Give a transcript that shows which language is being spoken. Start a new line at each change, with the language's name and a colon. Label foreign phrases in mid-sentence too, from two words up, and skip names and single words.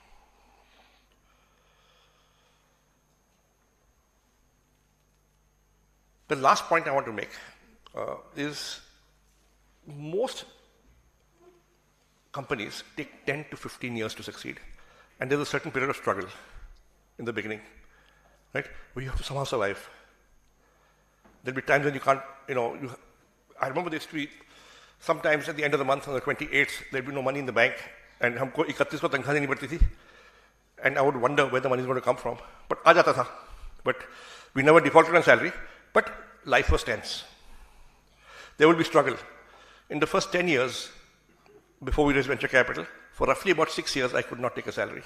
English: The last point I want to make is most companies take 10 to 15 years to succeed. And there's a certain period of struggle in the beginning, right? Where you have to somehow survive. There'll be times when you can't, I remember there used to be sometimes at the end of the month, on the 28th, there'd be no money in the bank, and
Hindi: हमको 31 को तनख्वाह देनी पड़ती थी,
English: and I would wonder where the money is going to come from.
Hindi: But आ जाता था.
English: But we never defaulted on salary, but life was tense. There will be struggle. In the first 10 years, before we raised venture capital, for roughly about 6 years, I could not take a salary.